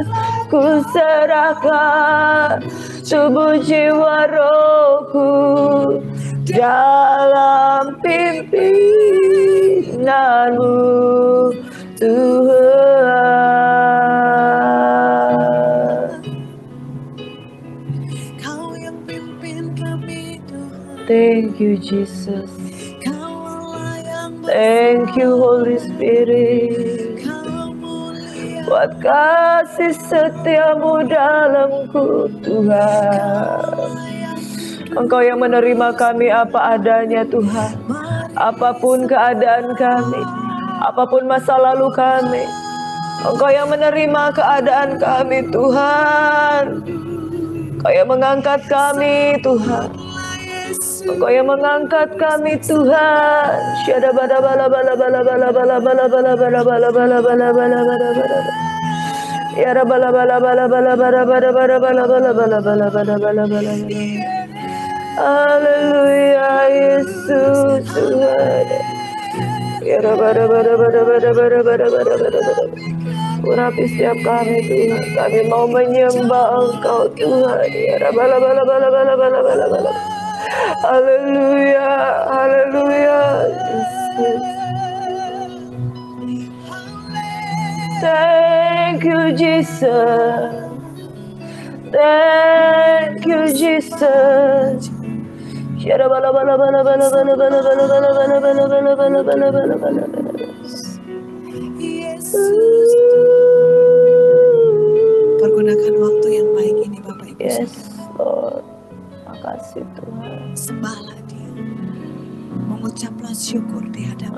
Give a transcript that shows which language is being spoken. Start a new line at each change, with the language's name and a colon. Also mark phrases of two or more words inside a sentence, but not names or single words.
Indonesian: Ku serahkan tubuh jiwa rohku dalam pimpinanmu Tuhan. Kau yang pimpin kami Tuhan.
English: Thank you Jesus. Thank you Holy Spirit.
Indonesian: Buat kasih setiamu dalamku Tuhan. Engkau yang menerima kami apa adanya Tuhan. Apapun keadaan kami, apapun masa lalu kami, Engkau yang menerima keadaan kami Tuhan. Engkau yang mengangkat kami Tuhan. Engkau yang mengangkat kami Tuhan. Syada bala bala bala bala bala bala bala bala bala bala bala bala bala bala bala. Ya bala bala bala bala bala bala bala bala bala bala bala bala bala bala. Haleluya Yesus Tuhan. Ya bala bala bala bala bala bala bala bala. Urapi setiap kami Tuhan. Kami mau menyembah Engkau Tuhan. Ya bala bala bala bala bala bala bala. Haleluya, haleluya.
English: Thank you Jesus. Thank you Jesus. Shara bala bala bala bala bala bala bala bala bala bala bala bala bala bala bala bala.
Indonesian: Pergunakan waktu yang baik ini Bapak Ibu.
English: Yes Lord.
Indonesian: Makasih Tuhan. Sembahlah Dia. Mengucaplah syukur di hadapan.